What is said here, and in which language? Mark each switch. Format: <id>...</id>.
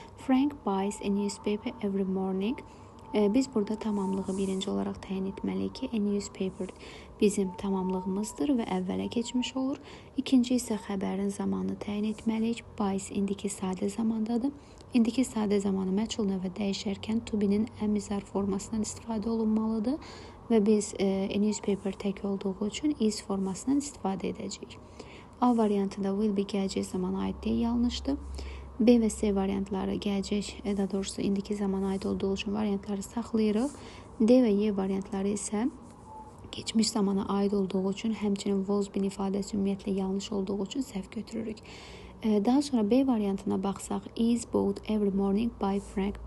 <en>Frank buys a newspaper every morning.</en> <az>Biz burada tamamlığı birinci olaraq təyin etməliyik ki, a newspaper bizim tamamlığımızdır və əvvələ keçmiş olur. İkinci isə xəbərin zamanını təyin etməliyik. Buys indiki sadə zamandadır. İndiki sadə zamanı məchul növə dəyişərkən to be-nin əmizar formasından istifadə olunmalıdır və biz a newspaper tək olduğu üçün is formasından istifadə edəcəyik. A variantında will be gələcək zamana aid deyə yanlışdır. B və C variantları gələcək, daha doğrusu indiki zamana aid olduğu üçün variantları saxlayırıq. D və Y variantları isə geçmiş zamana aid olduğu üçün, həmçinin was been ifadəsi ümumiyyətlə yanlış olduğu üçün səhv götürürük. Daha sonra B variantına baxsaq,</az> <en>is bought every morning by Frank.</en>